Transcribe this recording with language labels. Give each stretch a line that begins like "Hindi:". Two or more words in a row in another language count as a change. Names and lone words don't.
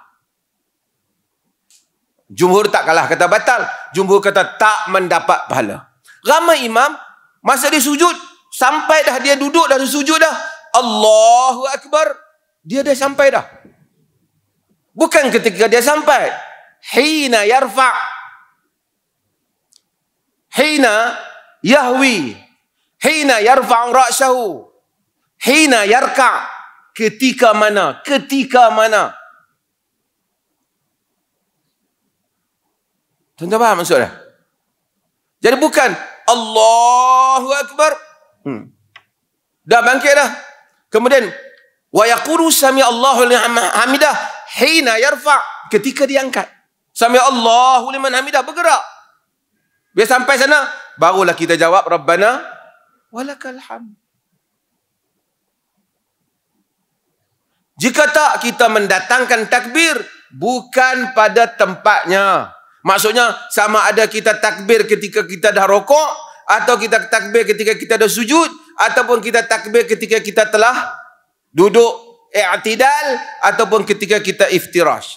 Malay: Jumhur tak kalah kata batal. Jumhur kata tak mendapat pahala. Ramai imam, masa dia sujud, sampai dah dia duduk, dah sujud dah,
Arabic: الله أكبر,
Malay: dia dah sampai dah. Bukan ketika dia sampai.
Arabic: حين يرفع. حين يهوي. حين يرفع رأسه. حين يركع'.
Malay: Ketika mana? Ketika mana? Tuan-tuan faham maksudnya? Jadi bukan
Arabic: الله أكبر.
Malay: Dah bangkit dah.
Arabic: Kemudian ويقول سمع الله لمن حمده حين يرفع'.
Malay: Ketika diangkat.
Arabic: سمع الله لمن حمده,
Malay: bergerak. Bila sampai sana, barulah kita jawab
Arabic: ربنا ولك الحمد.
Malay: Jika tak, kita mendatangkan takbir bukan pada tempatnya. Maksudnya, sama ada kita takbir ketika kita dah rokok, atau kita takbir ketika kita dah sujud, ataupun kita takbir ketika kita telah duduk i'tidal, ataupun ketika kita iftirash.